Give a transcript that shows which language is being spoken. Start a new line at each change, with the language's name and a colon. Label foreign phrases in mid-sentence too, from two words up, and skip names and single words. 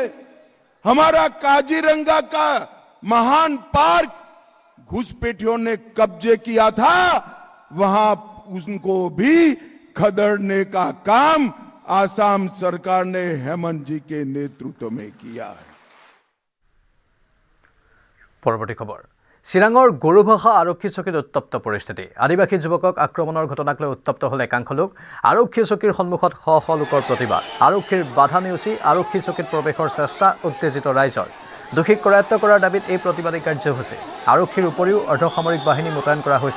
Hindi: हमारा काजीरंगा का महान पार्क घुसपैठियों ने कब्जे किया था, वहां उनको भी खदेड़ने का काम आसाम सरकार ने हेमंत जी के नेतृत्व में किया है। परवर्ती खबर,
Assamese: চিৰাঙৰ গৰুভাষা আৰক্ষী চকীত উত্তপ্ত পৰিস্থিতি। আদিবাসী যুৱকক আক্ৰমণৰ ঘটনাক লৈ উত্তপ্ত হ'ল একাংশ লোক। আৰক্ষী চকীৰ সন্মুখত শ শ লোকৰ প্ৰতিবাদ। আৰক্ষীৰ বাধা নেওচি আৰক্ষী চকীত প্ৰৱেশৰ চেষ্টা, উত্তেজিত ৰাইজৰ। দোষীক কৰায়ত্ব কৰাৰ দাবীত এই প্ৰতিবাদী কাৰ্যসূচী। আৰক্ষীৰ উপৰিও অৰ্ধসামৰিক বাহিনী মোতায়েন কৰা হৈছে।